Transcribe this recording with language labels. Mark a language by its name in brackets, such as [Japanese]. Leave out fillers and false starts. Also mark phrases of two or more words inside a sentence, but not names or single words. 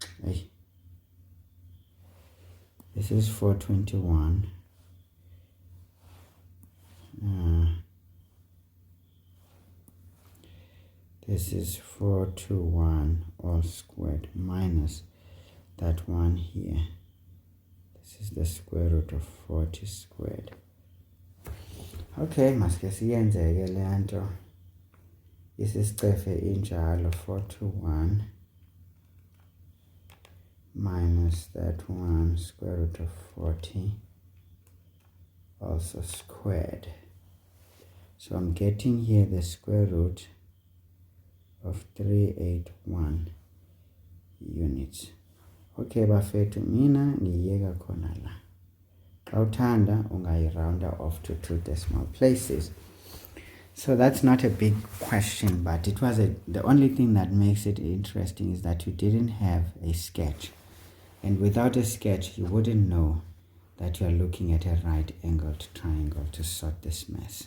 [English] This is 421 this is 421 all squared minus that one here. This This is the square root of 40 squared. [Zulu] Okay, maske siyenzeke le nto. Isisicefe injalo [English] 421 minus that 1 square root of 40 also squared. So I'm getting here the square root of 381 units. [Zulu] Okay, bafethu mina ngiyeka khona la. [Xhosa] Xa uthanda ungayi-rounda [English] off to 2 decimal places. So that's not a big question, but it was the only thing that makes it interesting is that you didn't have a sketch. And without a sketch, you wouldn't know that you are looking at a right-angled triangle to sort this mess.